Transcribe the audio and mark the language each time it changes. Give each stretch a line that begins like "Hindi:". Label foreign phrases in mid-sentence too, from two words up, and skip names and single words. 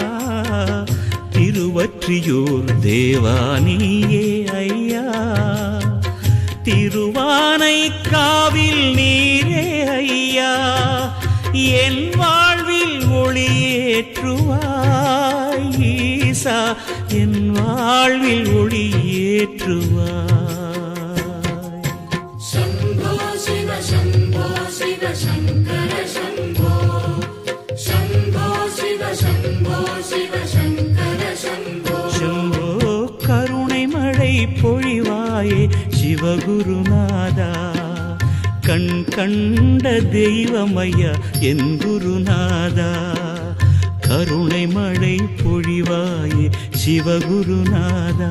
Tamil: திருவற்றியூர் தேவா நீயே ஐயா, திருவானைக்காவில் நீரே ஐயா, என் வாழ்வில் ஒளியேற்றுவாய் ஈசா, என் வாழ்வில் ஒளியேற்றுவாய்.
Sanskrit: शम्भो शिव शम्भो शिव शङ्कर शम्भो, शम्भो शिव शम्भो शिव शङ्कर शम्भो.
Tamil: शम्भो கருணை மழை பொழிவாயே சிவகுருநாதா, கண் கண்ட தெய்வமையா என் குருநாதா, கருணை மழை பொழிவாயே சிவகுருநாதா,